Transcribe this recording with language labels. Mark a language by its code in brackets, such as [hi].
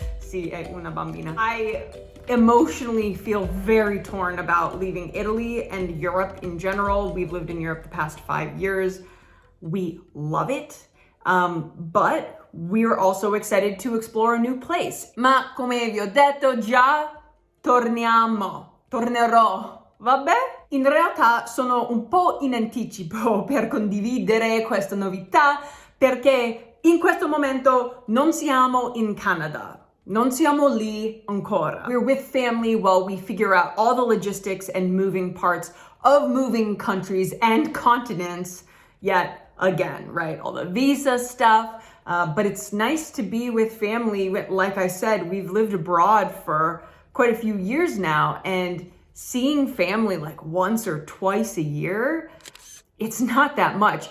[it] Sì, è una bambina. [en] I emotionally feel very torn about leaving Italy and Europe in general. We've lived in Europe the past 5 years. We love it, but we're also excited to explore a new place. [it] Ma come vi ho detto già, tornerò. Vabbè? In realtà sono un po' in anticipo per condividere questa novità perché in questo momento non siamo in Canada. Non siamo lì ancora. [en] We're with family while we figure out all the logistics and moving parts of moving countries and continents yet again, right? All the visa stuff. But it's nice to be with family. Like I said, we've lived abroad for quite a few years now, and seeing family like once or twice a year, it's not that much.